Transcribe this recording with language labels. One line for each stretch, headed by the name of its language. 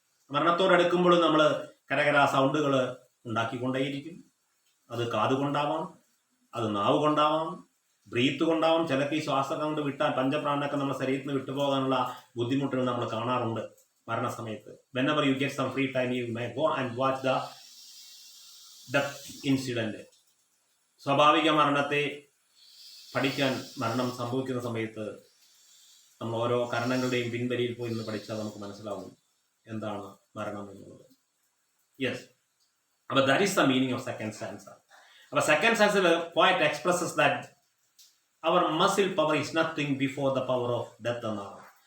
Malayalam: മരണത്തോടടുക്കുമ്പോഴും നമ്മൾ കരകര സൗണ്ടുകൾ ഉണ്ടാക്കിക്കൊണ്ടേയിരിക്കും. അത് കാതുകൊണ്ടാവാം, അത് നാവ് കൊണ്ടാവാം, ബ്രീത്ത് കൊണ്ടാവാം. ചിലപ്പോൾ ഈ ശ്വാസം കൊണ്ട് വിട്ടാൽ പഞ്ചപ്രാണനൊക്കെ നമ്മുടെ ശരീരത്തിൽ നിന്ന് വിട്ടുപോകാനുള്ള ബുദ്ധിമുട്ടുകൾ നമ്മൾ കാണാറുണ്ട് മരണസമയത്ത്.
English: whenever you get some free time, you may go and watch the death incident.
Malayalam: സ്വാഭാവിക മരണത്തെ പഠിക്കാൻ, മരണം സംഭവിക്കുന്ന സമയത്ത് നമ്മൾ ഓരോ കരണങ്ങളുടെയും പിൻവലിയിൽ പോയി നിന്ന് പഠിച്ചാൽ നമുക്ക് മനസ്സിലാവും എന്താണ് മരണം എന്നുള്ളത്.
English: Yes, അപ്പോൾ that is the meaning of second stanza. അപ്പോൾ second സ്റ്റാൻസയിൽ poet expresses that our muscle power is nothing before the power of death എന്നാണ്.